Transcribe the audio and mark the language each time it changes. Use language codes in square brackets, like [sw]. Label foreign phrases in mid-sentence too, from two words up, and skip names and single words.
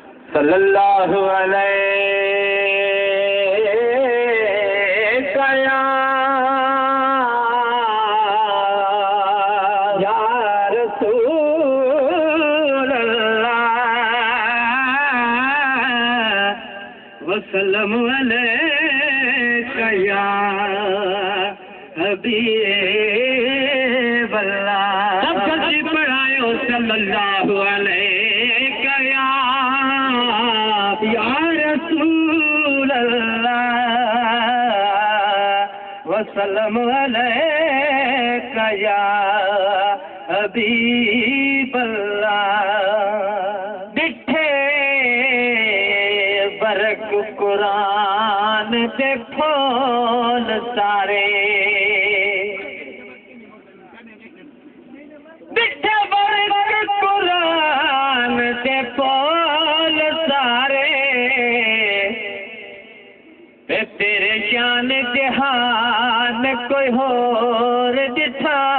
[ar] صلى الله عليه يا رسول الله وسلم عليك يا حبيب الله. [sd] सब जल्दी पढ़ायो [ar] صلى الله عليك يا رسول الله وسلم عليك يا حبيب الله. [pa] ਡਿਠੇ ਬਰਕ ਕੁਰਾਨ ਦੇ ਫੂਲ ਸਾਰੇ, ਡਿਠੇ ਬਰਕ ਕੁਰਾਨ ਦੇ ਫੂਲ ਸਾਰੇ, ਤੇਰੇ ਜਾਨ ਜਹਾਨ ਕੋਈ ਹੋਰ ਡਿਠਾ,